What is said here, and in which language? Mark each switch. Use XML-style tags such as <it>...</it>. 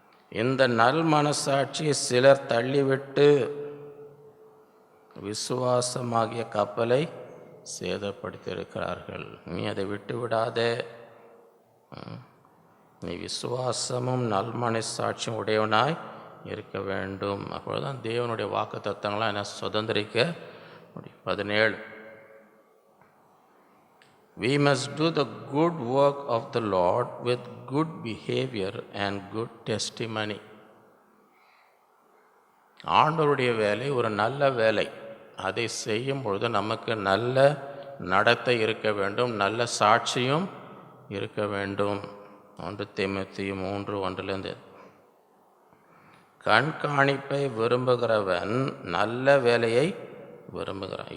<ta>இந்த நல் மனசாட்சியை சிலர் தள்ளிவிட்டு விசுவாசமாகிய கப்பலை சேதப்படுத்தியிருக்கிறார்கள். நீ அதை விட்டு விடாதே. நீ விசுவாசமும் நல்மனசாட்சியும் உடையவனாய் இருக்க வேண்டும். அப்பொழுதுதான் தேவனுடைய வாக்கு தத்தங்களாம் என்ன சுதந்திரிக்க முடியும்.</ta> <en>17 We must do the good work of the Lord with good behavior and good testimony.</en> <ta>ஆண்டவருடைய வேலை ஒரு நல்ல வேலை. அதை செய்யும் பொழுது நமக்கு நல்ல நடத்தை இருக்க வேண்டும், நல்ல சாட்சியும் இருக்க வேண்டும். 1 தீமோத்தேயு 3:1 கண்காணிப்பை விரும்புகிறவன் நல்ல வேலையை விரும்புகிறான்.</ta>